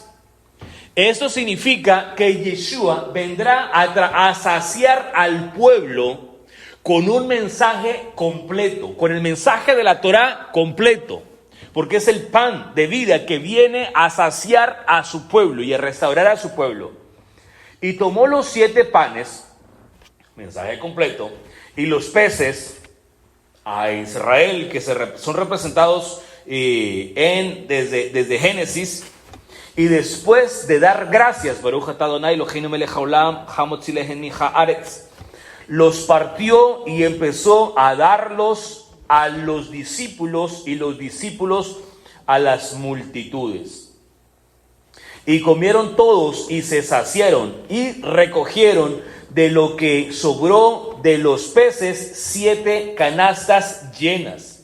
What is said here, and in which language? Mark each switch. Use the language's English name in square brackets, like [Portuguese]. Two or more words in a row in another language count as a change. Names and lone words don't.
[Spanish] Esto significa que Yeshua vendrá a saciar al pueblo con un mensaje completo, con el mensaje de la Torá completo, porque es el pan de vida que viene a saciar a su pueblo y a restaurar a su pueblo. Y tomó los 7 panes, mensaje completo, y los peces a Israel, que son representados desde Génesis. Y después de dar gracias, [Hebrew] ברוך אתה אדוני אלוהינו מלך העולם, המוציא לחם מן הארץ, [Spanish] los partió y empezó a darlos a los discípulos y los discípulos a las multitudes. Y comieron todos y se saciaron y recogieron de lo que sobró de los peces 7 canastas llenas.